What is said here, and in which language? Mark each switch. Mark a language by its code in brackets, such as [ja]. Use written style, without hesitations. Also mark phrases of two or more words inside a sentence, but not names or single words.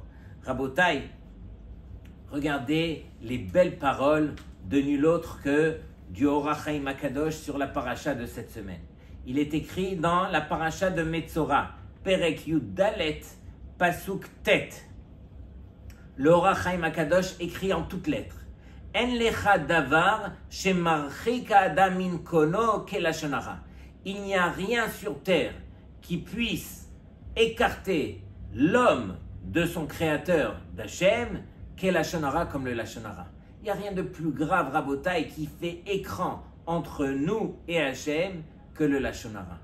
[fr] Rabotai, regardez les belles paroles de nul autre que du Or HaChaim HaKadosh sur la paracha de cette semaine. Il est écrit dans la paracha de Metzora, [he] Perek Yud Dalet, Pasuk Tet. [fr] Le Or HaChaim HaKadosh écrit en toutes lettres. [he] En lecha davar shemarchik adam min kono ke lashon hara. [fr] Il n'y a rien sur terre qui puisse écarter l'homme de son créateur d'Hachem [he] ke lashon hara [fr] comme le [he] lashon hara. [fr] Il n'y a rien de plus grave, Rabotai, qui fait écran entre nous et Hachem que le [he] lashon hara.